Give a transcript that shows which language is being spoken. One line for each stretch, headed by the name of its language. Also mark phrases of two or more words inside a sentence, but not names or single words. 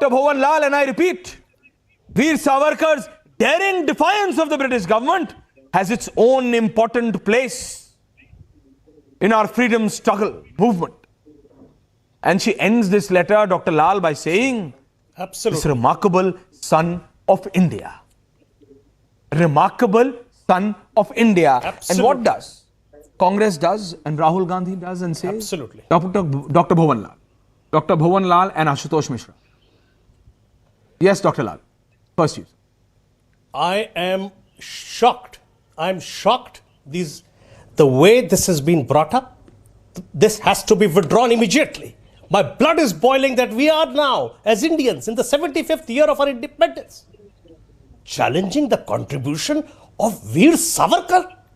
English: Bhuvan Lal, and I repeat, Veer Savarkar's daring defiance of the British government has its own important place in our freedom struggle movement. And she ends this letter, Dr. Lal, by saying, absolutely, this remarkable son of India. Remarkable son of India. Absolutely. And what does Congress does and Rahul Gandhi does and says? Absolutely. Dr. Bhuvan Lal. Dr. Bhuvan Lal and Ashutosh Mishra. Yes, Dr. Lal. First you. I am shocked. I am shocked. The way this has been brought up, this has to be withdrawn immediately. My blood is boiling that we are now, as Indians, in the 75th year of our independence, challenging the contribution of Veer Savarkar.